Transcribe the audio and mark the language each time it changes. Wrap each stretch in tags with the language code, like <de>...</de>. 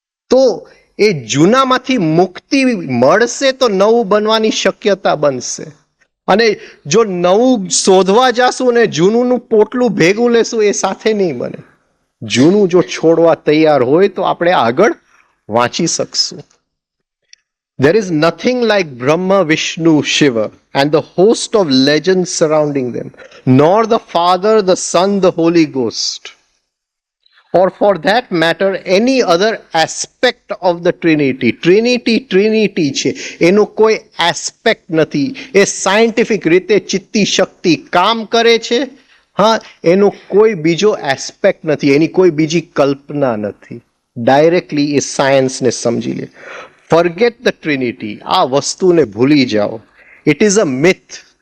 <gu>તો એ જૂનામાંથી મુક્તિ મળશે તો નવું બનવાની શક્યતા બનશે. અને જો નવું શોધવા જાશું ને જૂનું પોટલું ભેગું લેશું, એ સાથે નહીં બને. જૂનું જો છોડવા તૈયાર હોય તો આપણે આગળ વાંચી શકશું.</gu> <en>There is nothing like Brahma, Vishnu, Shiva, and the host of legends surrounding them, nor the Father, the Son, the Holy Ghost, or for that matter, any other aspect of the Trinity.</en> <gu>Trinity છે, એનો કોઈ aspect નથી. એ scientific રીતે ચિત્તી શક્તિ કામ કરે છે. હા, એનો કોઈ બીજો એસ્પેક્ટ નથી, એની કોઈ બીજી કલ્પના નથી. ડાયરેક્ટલી એ સાયન્સને સમજી લે.</gu> <en>forget the trinity,</en> <gu>આ વસ્તુને ભૂલી જાઓ.</gu> <en>It is a myth.</en>